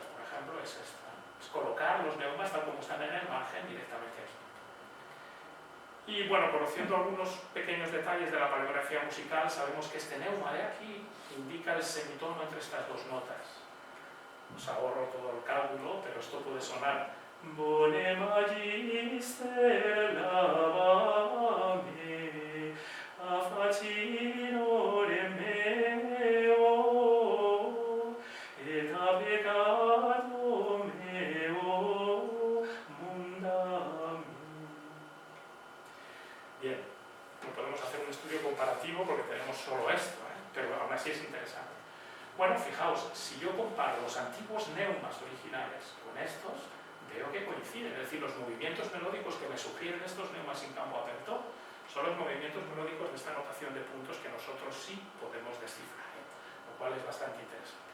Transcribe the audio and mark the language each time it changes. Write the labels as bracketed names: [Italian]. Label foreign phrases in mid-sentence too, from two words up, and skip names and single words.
[Spanish] Por ejemplo, es esta, es colocar los neumas tal como están en el margen directamente aquí. Y bueno, conociendo algunos pequeños detalles de la paleografía musical, sabemos que este neuma de aquí indica el semitono entre estas 2 notas. Os ahorro todo el cálculo, pero esto puede sonar [Latin] Bone Magister lavame a facinore meo et a peccato meo mundam. [Spanish] Bien, no podemos hacer un estudio comparativo porque tenemos solo esto, pero aún así es interesante. Bueno, fijaos, si yo comparo los antiguos neumas originales con estos, veo que coinciden, es decir, los movimientos melódicos que me sugieren estos neumas [Latin] in campo aperto [Spanish] son los movimientos melódicos de esta notación de puntos que nosotros sí podemos descifrar, lo cual es bastante interesante.